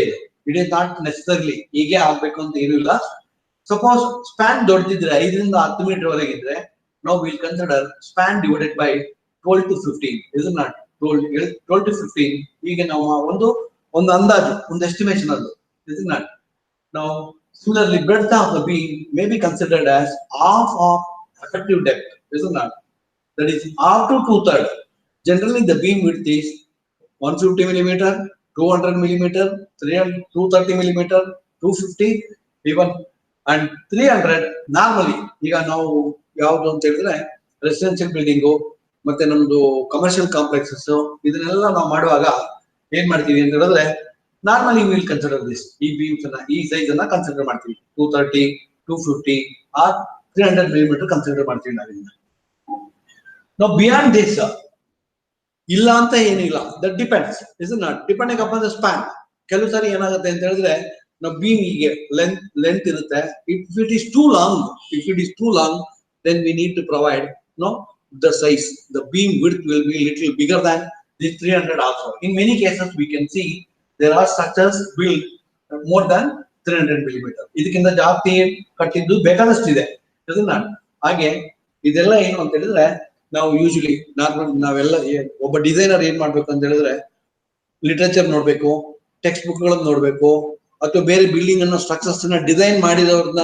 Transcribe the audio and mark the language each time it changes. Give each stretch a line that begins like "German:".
Kannada: ಇದು
English: it is not necessarily
Kannada: ಹೀಗೆ ಆಗ್ಬೇಕು ಅಂತ ಏನೂ ಇಲ್ಲ. ಸಪೋಸ್ ಸ್ಪ್ಯಾನ್ ದೊಡ್ಡದಿದ್ರೆ 5 ರಿಂದ 10 ಮೀಟರ್ ವರೆಗಿದ್ರೆ ನಾವು
English: Will consider span divided by 12 to 15.
Kannada: Is not 12 to 15 ಈಗ ನಾವು ಒಂದು ಅಂದಾಜು, ಒಂದು ಎಸ್ಟಿಮೇಷನ್ ಅದು. ಇಸ್ ನಾಟ್ ನಾವು
English: similarly breadth of the beam may be considered as half of effective depth, is not? That is half to 2/3. Generally the beam width is 150 millimeter, 200 millimeter, 300, 230 millimeter, 250 even, and 300 normally.
Kannada: ಈಗ ನಾವು ಯಾವುದು ಅಂತ ಹೇಳಿದ್ರೆ residential building ಮತ್ತೆ ನಮ್ದು commercial complexes ಇದನ್ನೆಲ್ಲ ನಾವು ಮಾಡುವಾಗ ಏನ್ ಮಾಡ್ತೀವಿ ಅಂತ ಹೇಳಿದ್ರೆ,
English: normally will consider this,
Kannada: ಈ ಬೀಮ್ಸ್ ಅನ್ನ ಈ ಸೈಜ್ ಅನ್ನ ಕನ್ಸಿಡರ್ ಮಾಡ್ತೀವಿ. 230, 250 ಆರ್ 300 millimeter ಕನ್ಸಿಡರ್ ಮಾಡ್ತೀವಿ ನಾವಿನ್ನ. ನಾವು
English: beyond this
Kannada: ಇಲ್ಲ ಅಂತ ಏನಿಲ್ಲ,
English: That depends, is not depending upon the span.
Kannada: ಕೆಲವು ಸಾರಿ ಏನಾಗುತ್ತೆ ಅಂತ ಹೇಳಿದ್ರೆ ನಾವು ಬೀಮ್ ಹೀಗೆ ಲೆಂತ್ ಇರುತ್ತೆ.
English: If it is too long then we need to provide the size, the beam width will be little bigger than this 300 also. In many cases we can see there are structures built more than 300 millimeter.
Kannada: ಇದಕ್ಕಿಂತ ಜಾಸ್ತಿ ಕಟ್ಟಿದ್ದು ಬೇಕಾದಷ್ಟಿದೆ, ಹಾಗೆ ಇದೆಲ್ಲ ಏನು ಅಂತ ಹೇಳಿದ್ರೆ ನಾವು usually ನಾವೆಲ್ಲ ಒಬ್ಬ ಡಿಸೈನರ್ ಏನ್ ಮಾಡ್ಬೇಕು ಅಂತ ಹೇಳಿದ್ರೆ ಲಿಟರೇಚರ್ ನೋಡ್ಬೇಕು, ಟೆಕ್ಸ್ಟ್ ಬುಕ್ ಗಳನ್ನ ನೋಡ್ಬೇಕು, ಅಥವಾ ಬೇರೆ ಬಿಲ್ಡಿಂಗ್ ಅನ್ನೋ ಸ್ಟ್ರಕ್ಚರ್ಸ್ ನ ಡಿಸೈನ್ ಮಾಡಿರೋ